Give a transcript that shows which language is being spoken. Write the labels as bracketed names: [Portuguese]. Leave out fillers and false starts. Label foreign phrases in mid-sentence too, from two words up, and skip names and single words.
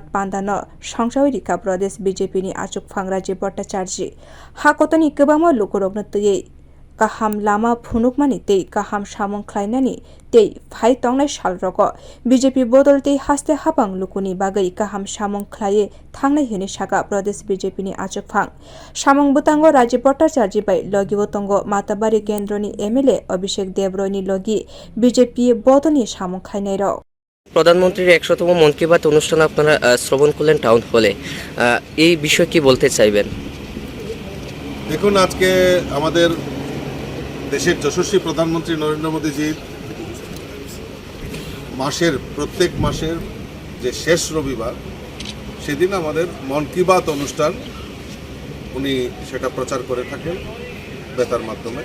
[Kok Borok] pandano samwng rika pradesh b.j.p ni achugphang Rajib bhattacharjee hakotoni kwbangma lukurok no tui kaham lama phunukmani tei kaham samwng khlainani tei phai tongnai salrogo b.j.p bodol tei haste hapang lukuni bagai kaham samwng khlai thangnai hini saka pradesh b.j.p ni achugphang samwng butango Rajib bhattacharjee bai logi botongo matabari kendroni m.l.a Abhishek debroy ni logi b.j.p bodolni samwng khlainai rok [Bangla] প্রধানমন্ত্রীর ১০০তম মন কি বাত অনুষ্ঠান আপনারা শ্রবণ করলেন টাউন হলে এই বিষয়ে কি বলতে চাইবেন? দেখুন, আজকে আমাদের দেশের যশস্বী প্রধানমন্ত্রী নরেন্দ্র মোদীজির প্রত্যেক মাসের যে শেষ রবিবার সেদিন আমাদের মন কি বাত অনুষ্ঠান উনি সেটা প্রচার করে থাকেন বেতার মাধ্যমে।